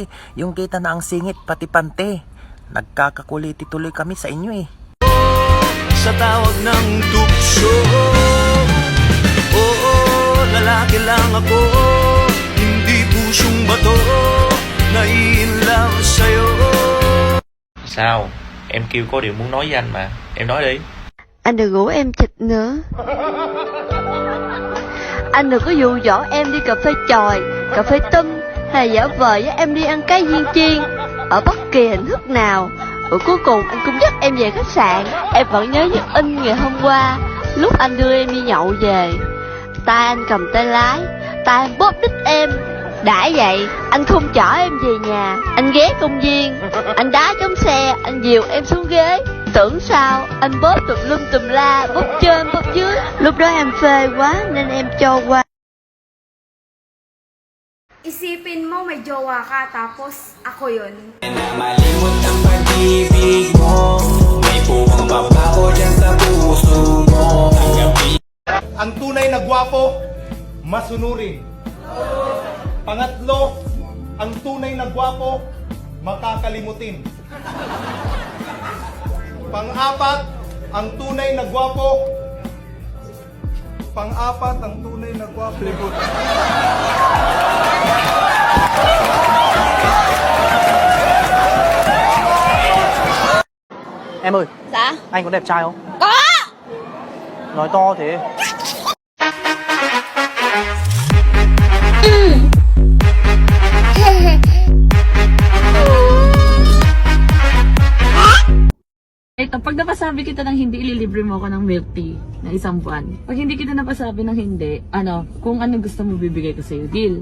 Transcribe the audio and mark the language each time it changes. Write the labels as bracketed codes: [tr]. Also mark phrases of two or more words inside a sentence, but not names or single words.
[tl] Yung kita na ang singit, pati pante. Nagkakakuliti tuloy kami sa inyo eh. Sa tawag ng tukso, oo, lalaki lang ako. Hindi pusyong bato, nai-inlove sa'yo. [vi] Sao? Em kêu có điều muốn nói với anh mà. Em nói đi. Anh đừng rủ em chịch nữa. Anh đừng có dụ dỗ em đi cà phê chòi, cà phê tâm, hay giả vờ với em đi ăn cái viên chiên ở bất kỳ hình thức nào. Rồi cuối cùng anh cũng dắt em về khách sạn. Em vẫn nhớ như in ngày hôm qua, lúc anh đưa em đi nhậu về. Tay anh cầm tay lái, tay anh bóp đít em. Đã vậy, anh không chở em về nhà. Anh ghé công viên, anh đá chống xe, anh dìu em xuống ghế. Tưởng sao, anh bóp tùm lum tùm la, bóp trên bóp dưới. Lúc đó em phê quá nên em cho qua. [tl] Isipin mo may jowa ka tapos ako yun. Malimot ang pag-ibig mo, may puwang babaho dyan sa puso mo. Ang tunay na gwapo, masunurin. Pangatlo, ang tunay na gwapo, makakalimutin. Pang-apat, ang tunay na gwapo, libot. [vi] Em ơi, Dạ? anh có đẹp trai không? Có! Nói to thế. [tl] Ito, pag napasabi kita ng hindi, ililibre mo ako ng [en] milk tea [tl] na 1 buwan. Pag hindi kita napasabi ng hindi, kung ano gusto mo bibigay ko sa'yo, deal?